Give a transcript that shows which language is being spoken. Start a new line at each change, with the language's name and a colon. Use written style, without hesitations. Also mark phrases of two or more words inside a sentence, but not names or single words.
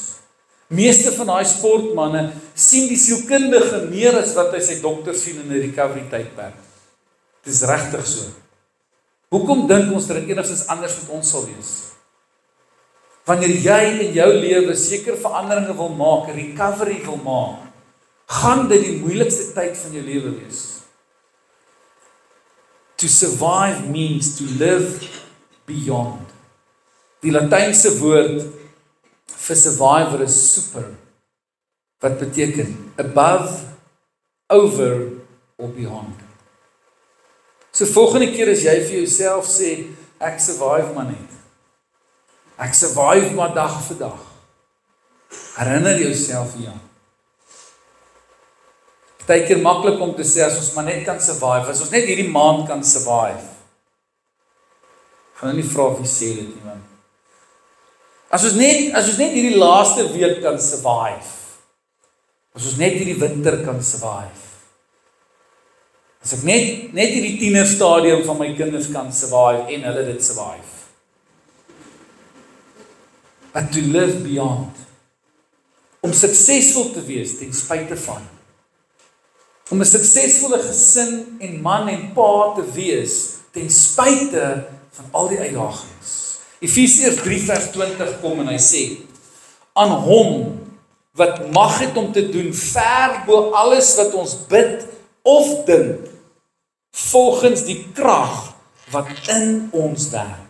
Afrikaans: Meeste van daai sportmanne sien die sielkundige meer as wat hy sy dokter sien in 'n recovery tydperk. Dit is regtig so. Hoekom dink ons dat dit enigstens anders met ons sal wees? Wanneer jy in jou lewe seker veranderinge wil maak, 'n recovery wil maak, gaan dit die moeilikste tyd van jou lewe wees.
English: To survive means to live beyond.
Afrikaans: Die Latynse woord vir survivor is super, wat beteken
English: above, over or beyond.
Afrikaans: So volgende keer as jy vir jouself sê, ek survive maar net. Ek survive maar dag vir dag. Herinner jouself hieraan. Partykeer maklik om te sê as ons maar net kan survive, as ons net hierdie maand kan survive. Gaan nie vra wie sê dit nie man. As ons net hierdie laaste week kan survive. As ons net hierdie winter kan survive. As ek net hierdie tienerstadium van my kinders kan survive en hulle dit survive.
English: But to live beyond.
Afrikaans: Om suksesvol te wees ten spyte van. Om 'n suksesvolle gesin en man en pa te wees ten spyte van al die uitdagings. Efesiërs 3 vers 20 kom en hy sê, aan hom wat mag het om te doen ver bo alles wat ons bid of dink, volgens die krag wat in ons werk.